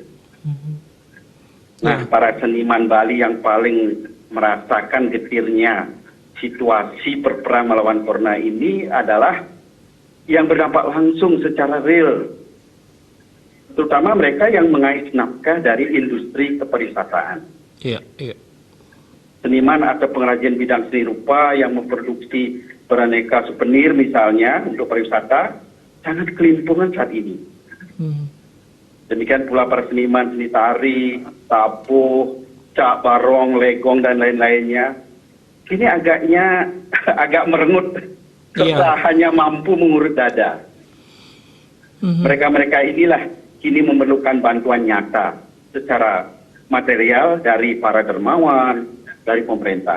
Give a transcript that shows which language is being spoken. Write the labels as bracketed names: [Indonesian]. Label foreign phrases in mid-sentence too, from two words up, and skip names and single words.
[Indonesian] Nah, para seniman Bali yang paling merasakan getirnya situasi berperang melawan corona ini adalah yang berdampak langsung secara real, terutama mereka yang mengais nafkah dari industri kepariwisataan. Seniman atau pengrajin bidang seni rupa yang memproduksi beraneka souvenir misalnya untuk pariwisata sangat kelimpungan saat ini. Demikian pula para seniman seni tari, tabuh, cak barong, legong, dan lain-lainnya. Ini agaknya agak merengut serta hanya mampu mengurut dada. Mereka-mereka inilah kini memerlukan bantuan nyata secara material dari para dermawan, dari pemerintah.